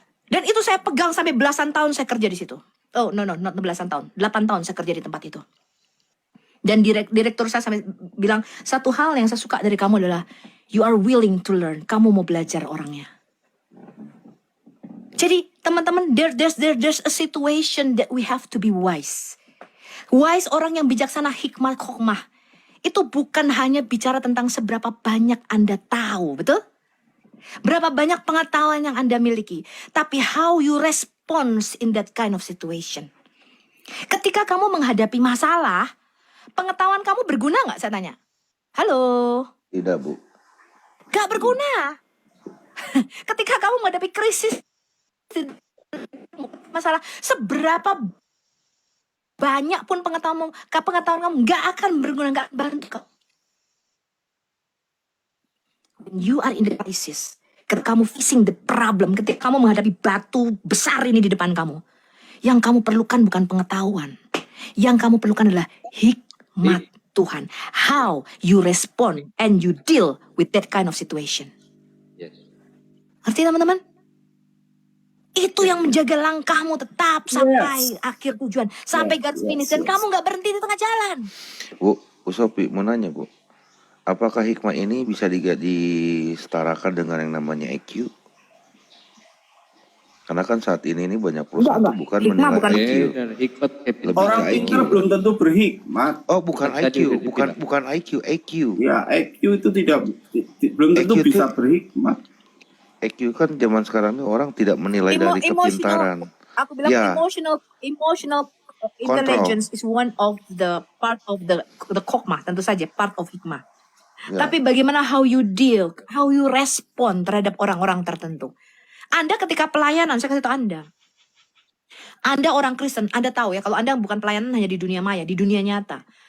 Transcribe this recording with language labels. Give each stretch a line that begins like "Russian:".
Indonesian: Dan itu saya pegang sampai belasan tahun saya kerja di situ.
English: Oh, no, not
Indonesian: belasan tahun. 8 tahun saya kerja di tempat itu. Dan direktur saya sampai bilang, satu hal yang saya suka dari kamu adalah,
English: you are willing to learn.
Indonesian: Kamu mau belajar orangnya. Jadi, teman-teman,
English: there's a situation that we have to be wise.
Indonesian: Wise, orang yang bijaksana, hikmah, hokmah. Itu bukan hanya bicara tentang seberapa banyak Anda tahu, betul? Berapa banyak pengetahuan yang Anda miliki. Tapi
English: how you respond in that kind of situation.
Indonesian: Ketika kamu menghadapi masalah, pengetahuan kamu berguna nggak, saya tanya? Halo? Tidak, Bu. Gak berguna. Ketika kamu menghadapi krisis, masalah, seberapa banyak pun pengetahuan kamu nggak akan berguna, nggak bantu kau.
English: When you are in the crisis,
Indonesian: ketika kamu
English: facing the problem,
Indonesian: ketika kamu menghadapi batu besar ini di depan kamu, yang kamu perlukan bukan pengetahuan, yang kamu perlukan adalah hikmat Tuhan.
English: How you respond and you deal with that kind of situation. Yes.
Indonesian: Ngerti teman-teman? Itu yang menjaga langkahmu tetap sampai akhir tujuan, sampai garis finish, dan kamu nggak berhenti di tengah jalan. Bu Sophie mau nanya, Bu. Apakah hikmah ini bisa disetarakan dengan yang namanya EQ? Karena kan saat ini banyak perusahaan tuh bukan menilai EQ. Orang pintar belum tentu berhikmat. Oh, bukan IQ, bukan IQ, EQ. Ya, EQ itu belum tentu EQ bisa itu- berhikmat. EQ kan zaman sekarang ini orang tidak menilai dari kepintaran. Aku bilang Ya.
English: emotional intelligence is one of the part of the hikmah,
Indonesian: tentu saja
English: part of hikmah.
Indonesian: Ya. Tapi bagaimana
English: how you deal, how you respond
Indonesian: terhadap orang-orang tertentu. Anda ketika pelayanan, saya kasih tahu Anda orang Kristen, Anda tahu ya, kalau Anda bukan pelayanan hanya di dunia maya, di dunia nyata.